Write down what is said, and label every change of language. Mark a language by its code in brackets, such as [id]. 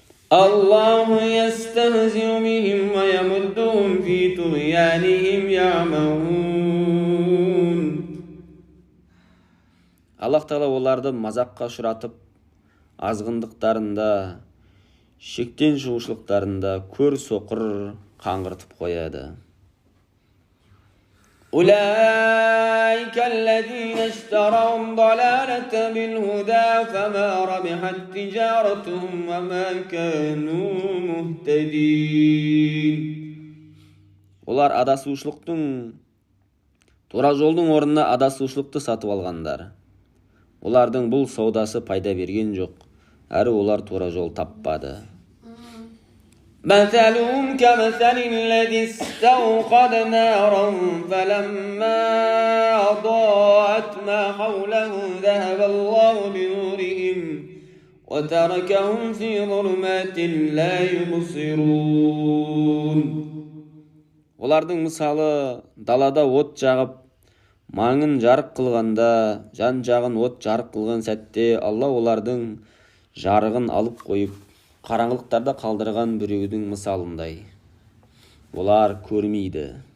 [ar] Аллаху ястахзиу бихим ва ямуддухум фи туғянихим яъмаун. [kk] Аллах Тағала оларды мазаққа ұшыратып, азғындықтарында, шектен шығушылықтарында көр соқыр қаңғыртып қояды. [ar] أولئك الذين اشتروا الضلالة بالهدى فما ربحت تجارتهم وما كانوا مهتدين. [kk] Олар адасушылықтың, тура жолдың орнына адасушылықты сатып алғандар. Олардың бұл саудасы пайда берген жоқ, әрі олар тура жол таппады. [ar] مثلهم كمثل الذي استوقد نارا فلما أضاءت ما حوله ذهب الله بنورهم وتركهم في ظلمات لا يبصرون. [kk] Олардың мысалы далада от жағып, маңын жарық қылғанда, жан-жағын от жарық қылған сәтте Алла олардың жарығын алып қойып, қараңғылықтарда қалдырған біреудің мысалындай. Олар көрмейді.